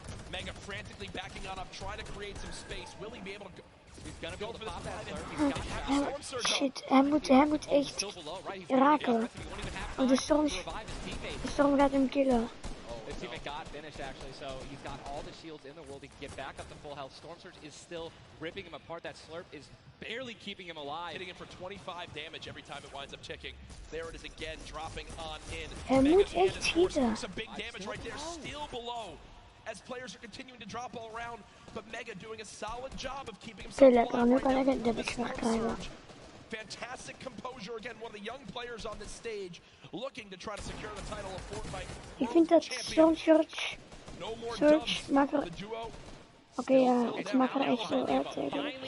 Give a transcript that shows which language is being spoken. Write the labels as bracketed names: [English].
[English] Mega frantically backing on up, trying to create some space. Will he be able to He's gonna be able to pop that slurp. He's got that. [Dutch] Shit, hij moet echt raken. Want de storm gaat hem killen. [English] His teammate got finished actually, so he's got all the shields in the world. He can get back up to full health. Storm Surge is still ripping him apart. That slurp is barely keeping him alive. Hitting him for 25 damage every time it winds up ticking. There it is again, dropping on in. [Dutch] Hij moet echt schieten. [English] Some big damage right there, still below. As players are continuing to drop all around, but Mega doing a solid job of keeping himself alive right now. Fantastic composure again, one of the young players on this stage, looking to try to secure the title of Fortnite. [Dutch] Ik vind dat Storm Surge maakt er... Oké, ja, het maakt er echt veel uit tegen.